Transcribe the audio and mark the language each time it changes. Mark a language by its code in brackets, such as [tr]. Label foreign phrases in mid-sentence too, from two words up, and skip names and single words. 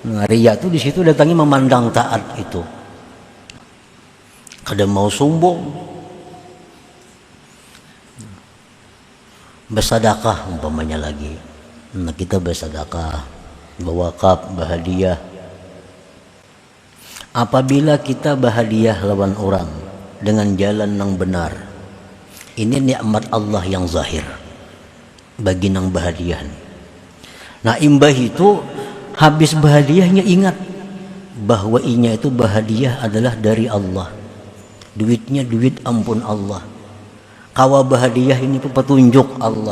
[id] Nah, riya itu di situ datangnya memandang taat itu. Kadang mau sombong, bersedekah umpamanya lagi. Nah, kita bersedekah, berwakaf, berhadiah. Apabila kita berhadiah lawan orang dengan jalan yang benar, ini nikmat Allah yang zahir bagi nang berhadiah. [bjn] Nah, imbah itu habis berhadiahnya ingat bahwa inya itu berhadiah adalah dari Allah. Duitnya duit ampun Allah. Kawa berhadiah ini petunjuk Allah.